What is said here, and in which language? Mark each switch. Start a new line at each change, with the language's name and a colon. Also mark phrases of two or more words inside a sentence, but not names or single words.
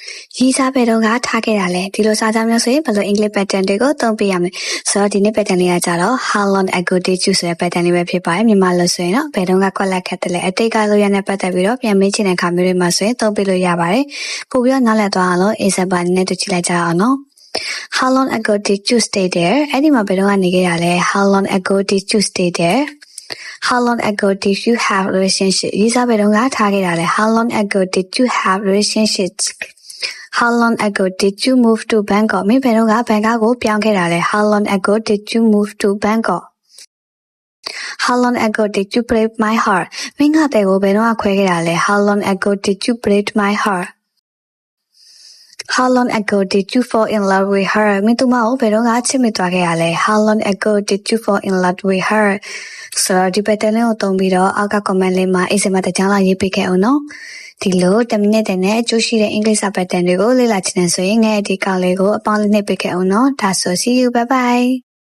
Burmese: ရေးစားပဲတော့ကထားခဲ့တာလဲဒီလိုစာကြောင်းမျိုးဆိုရင်ဘယ်လို
English: English pattern
Burmese: တွေကိုသုံးပြရမလဲဆိုတော့ဒီနေ့ pattern လေးကကြတော့
English: how long ago did you
Burmese: ဆိုတဲ့ pattern လေးပဲဖြစ်ပါတယ်မြန်မာလို့ဆိုရင်တော့ဘယ်တော့ကကွက်လက်ခတ်တယ်လဲအတိတ်ကလို့ရတဲ့ပတ်သက်ပြီးတော့ပြန်မေးချင်တဲ့ခါမျိုး တွေမှာဆိုရင်သုံးပြလို့ရပါတယ်ပို့ပြီးတော့နားလည်သွားအောင်လို့ example နဲ့တွေ့ကြည့်လိုက်ကြအောင်နော်
English: How long ago did you stay there
Burmese: အဲ့ဒီမှာဘယ်တော့ကနေခဲ့ရလဲ
English: How long ago did you stay there How long ago did you have relationship
Burmese: ရေးစားဘယ်တော့ကထားခဲ့တာလဲ
English: How long ago did you have relationships How long ago did you move to Bangkok
Burmese: မင်းဘယ်တော့ကဘန်ကောက်ကိုပြောင်း ခဲ့တာလဲ
English: How long ago did you move to Bangkok How long ago did you break my heart
Burmese: မင်းကတဲ့ကိုဘယ်တော့ ကခွဲခဲ့တာလဲ
English: How long ago did you break my heart How long ago did you fall in love with her
Burmese: မင်းသူမကိုဘယ်တော့ကချစ်မိသွားခဲ့ရလဲ
English: How long ago did you fall in love with her
Burmese: ဆိုတော့ဒီ pattern လေးကိုသုံးပြီးတော့အောက်က comment လေးမှာ example တစ်ကြောင်းလောက်ရေးပေးခဲ့အောင်နော်ဒီလို10မိနစ်တည်းနဲ့အကျိုးရှိတဲ့
English: English pattern
Burmese: တွေကိုလေ့လာချင်တယ်ဆိုရင်ငယ်ဒီကောင်လေးကိုအပေါင်းလေးနှိပ်ပေးခဲ့အောင်နော်ဒါဆို
English: see you bye bye